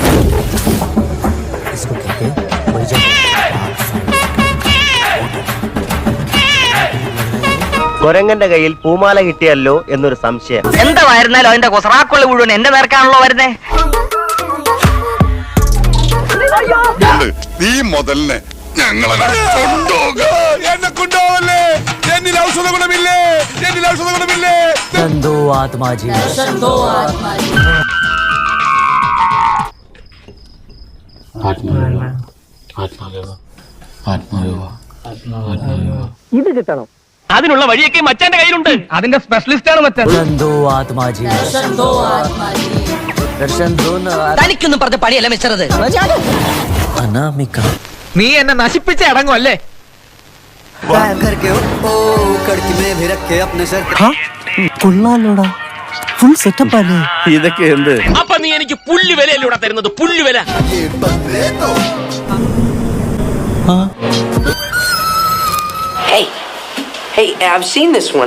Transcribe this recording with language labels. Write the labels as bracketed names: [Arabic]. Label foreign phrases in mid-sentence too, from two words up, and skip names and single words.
[Malayalam] കൊരങ്ങന്റെ കയ്യിൽ പൂമാല കിട്ടിയല്ലോ എന്നൊരു സംശയം. എന്തായിരുന്നാലും അതിന്റെ കൊസറാക്കുള്ള മുഴുവൻ എന്റെ നേർക്കാണല്ലോ വരുന്നേ. നീ മുതലിനെ ഞങ്ങളെ എന്നെ കൊണ്ടുപോവല്ലേ. എന്നിൽ ഔഷധ ഗുണമില്ലേ, എന്നിൽ ഔഷധ ഗുണമില്ലേ. [Hindi] संतो आत्मा जी, संतो आत्मा जी. [Malayalam] ഇത് കിട്ടണം. അതിനുള്ള വഴിയൊക്കെ മച്ചാന്റെ കയ്യിലുണ്ട്. അതിന്റെ സ്പെഷ്യലിസ്റ്റ് ആണ് മച്ചാൻ. [Hindi] संतो आत्मा जी, संतो आत्मा जी. दर्शन दो न. [Malayalam] തനിക്കൊന്നും പറഞ്ഞ പണിയല്ല മിച്ചറത്. अनामिका. നീ എന്നെ നശിപ്പിച്ച് അടങ്ങും അല്ലേ? കൊള്ളാലോടാ, [English] full setup [Malayalam] അല്ലേ ഇതൊക്കെ എന്ത്? അപ്പൊ നീ എനിക്ക് പുല്ല് വിലയല്ലൂടെ തരുന്നത്, പുല്ല് വില. [English] Hey, I've seen this one.